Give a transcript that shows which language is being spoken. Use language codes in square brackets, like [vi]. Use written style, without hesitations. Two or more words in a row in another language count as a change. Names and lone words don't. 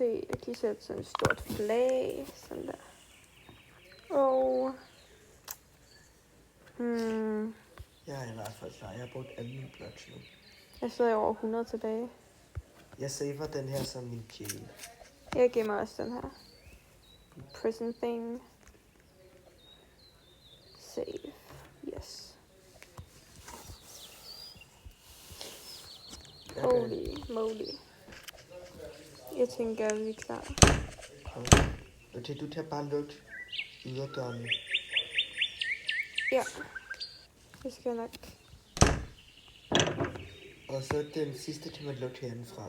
[da] Jeg kan sætte sådan et stort flag. Sådan der. Og... Jeg er i hvert fald klar. Jeg har brugt alle mine blocks nu. Jeg sidder over 100 tilbage. Jeg saver den her som min jail. Jeg gemmer også den her. [en] Prison thing. Save. Yes. Holy moly. [da] Jeg tænker, vi er klar. Okay, du tager bare luk yderdørene. Ja. Det skal jeg nok. Og så den sidste kan man lukke herindefra.